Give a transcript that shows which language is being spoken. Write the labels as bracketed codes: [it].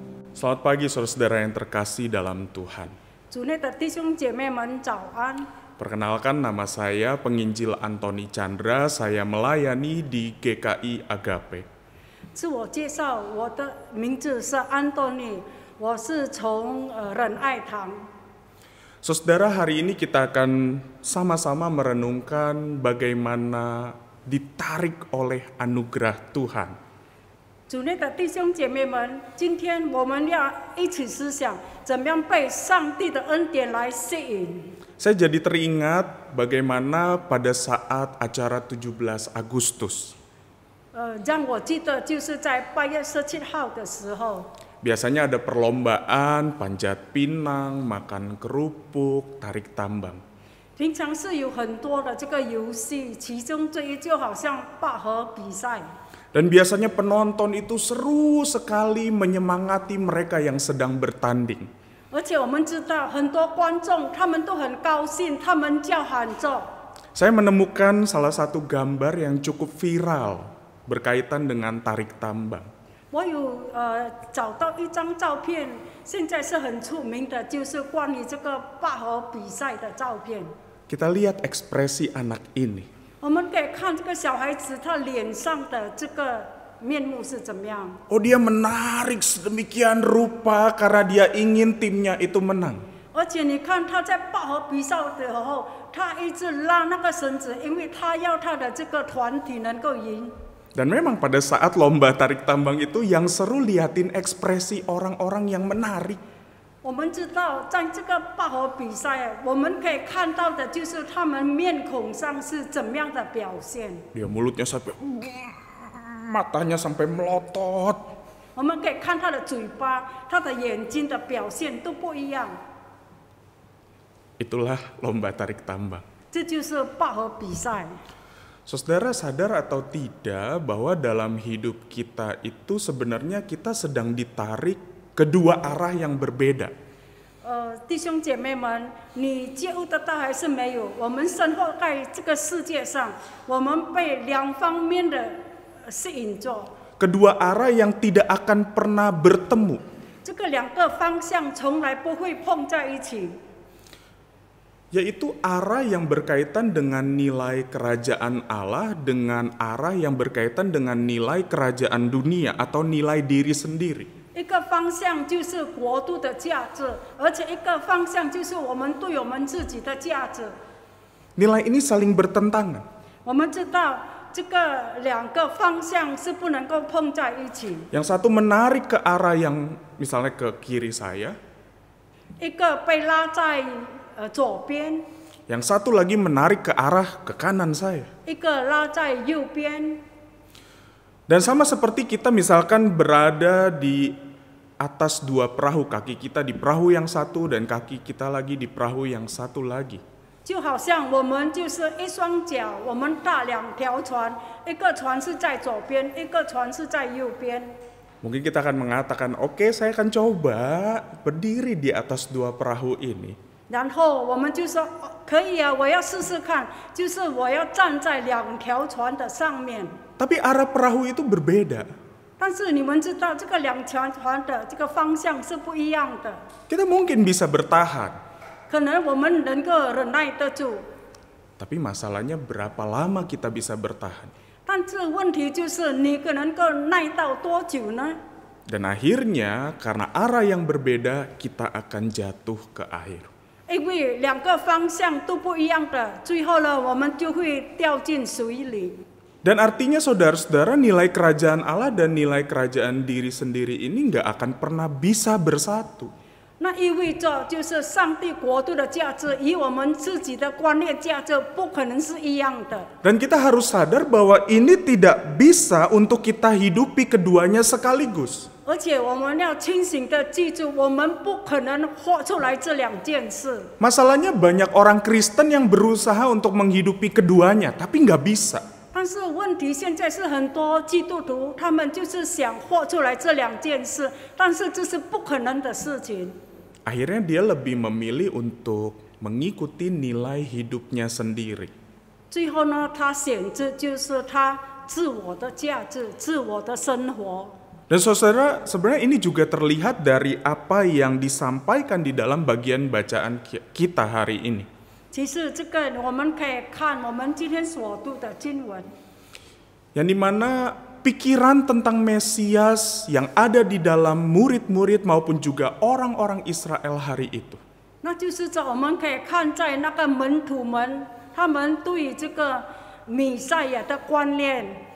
[id] Selamat pagi saudara-saudara yang terkasih dalam Tuhan. [zh] 主内的弟兄姐妹们早安， [id] Perkenalkan, nama saya Penginjil Antoni Chandra, saya melayani di GKI Agape. [zh] 自我介绍，我的名字是安东尼，我是从仁爱堂。 [id] Saudara, hari ini kita akan sama-sama merenungkan bagaimana ditarik oleh anugerah Tuhan. [zh] 主内的弟兄姐妹们，今天我们要一起思想，怎么样被上帝的恩典来吸引。 [id] Saya jadi teringat bagaimana pada saat acara 17 Agustus. [zh] 让我记得就是在8月17号的时候， [id] Biasanya ada perlombaan, panjat pinang, makan kerupuk, tarik tambang. [zh] 平常是有很多的这个游戏，其中这一就好像拔河比赛。 [id] Dan biasanya penonton itu seru sekali menyemangati mereka yang sedang bertanding. [zh] 而且我们知道很多观众他们都很高兴，他们叫喊着。 [id] Saya menemukan salah satu gambar yang cukup viral berkaitan dengan tarik tambang. [zh] 我有找到一张照片，现在是很出名的，就是关于这个拔河比赛的照片。 [id] Kita lihat ekspresi anak ini. [zh] 我们可以看这个小孩子他脸上的这个面目是怎么样。 [id] Oh, dia menarik sedemikian rupa karena dia ingin timnya itu menang. [zh] 而且你看他在拔河比赛的时候，他一直拉那个绳子，因为他要他的这个团体能够赢。 [id] Dan memang pada saat lomba tarik tambang itu yang seru liatin ekspresi orang-orang yang menarik. [zh] 我们知道，在这个拔河比赛，我们可以看到的就是他们面孔上是怎么样的表现。 [id] Dia mulutnya sampai matanya sampai melotot. [zh] 我们可以看他的嘴巴、他的眼睛的表现都不一样。 [id] Itulah lomba tarik tambang. [zh] 这就是拔河比赛。 [id] Saudara sadar atau tidak bahwa dalam hidup kita itu sebenarnya kita sedang ditarik kedua arah yang berbeda. [zh] 弟兄姐妹们，你觉悟得到还是没有？我们生活在这个世界上，我们被两方面的吸引着。 [id] Kedua arah yang tidak akan pernah bertemu. [zh] 这个两个方向从来不会碰在一起。 [id] Yaitu arah yang berkaitan dengan nilai kerajaan Allah dengan arah yang berkaitan dengan nilai kerajaan dunia atau nilai diri sendiri. [zh] 一个方向就是国度的价值，而且一个方向就是我们对我们自己的价值。 [id] Nilai ini saling bertentangan. [zh] 我们知道这个两个方向是不能够碰在一起。 [id] Yang satu menarik ke arah yang misalnya ke kiri saya. [zh] 一个被拉在左边， [id] Yang satu lagi menarik ke arah ke kanan saya. [zh] 一个拉在右边。 [id] Dan sama seperti kita misalkan berada di atas dua perahu, kaki kita di perahu yang satu dan kaki kita lagi di perahu yang satu lagi. [zh] 就好像我们就是一双脚，我们搭两条船，一个船是在左边，一个船是在右边。 [id] Mungkin kita akan mengatakan, oke, saya akan coba berdiri di atas dua perahu ini. [zh] 然后我们就说可以啊，我要试试看，就是我要站在两条船的上面。 [id] Tapi arah perahu itu berbeda. [zh] 但是你们知道，这个两条船的这个方向是不一样的。 [id] Kita mungkin bisa bertahan. [zh] 可能我们能够忍耐得住， [id] Tapi masalahnya berapa lama kita bisa bertahan? [zh] 但是问题就是你能够耐到多久呢？ [id] Dan akhirnya karena arah yang berbeda kita akan jatuh ke air. [zh] 因为两个方向都不一样的，最后呢，我们就会掉进水里。 [id] Dan artinya saudara-saudara nilai kerajaan Allah dan nilai kerajaan diri sendiri ini nggak akan pernah bisa bersatu. [zh] 那意味着就是上帝国度的价值与我们自己的观念价值不可能是一样的。 [id] Dan kita harus sadar bahwa ini tidak bisa untuk kita hidupi keduanya sekaligus. [zh] 而且我们要清醒的记住，我们不可能活出来这两件事。 [id] Masalahnya banyak orang Kristen yang berusaha untuk menghidupi keduanya, tapi nggak bisa. [zh] 但是问题现在是很多基督徒，他们就是想活出来这两件事，但是这是不可能的事情。 [id] Akhirnya dia lebih memilih untuk mengikuti nilai hidupnya sendiri. [zh] 最后呢，他选择就是他自我的价值、自我的生活。 [id] Dan saudara, sebenarnya ini juga terlihat dari apa yang disampaikan di dalam bagian bacaan kita hari ini. [zh] 其实这个我们可以看我们今天所读的经文， [id] Yang dimana pikiran tentang Mesias yang ada di dalam murid-murid maupun juga orang-orang Israel hari itu. [zh] 那就是在我们可以看在那个门徒们，他们对这个弥赛亚的观念。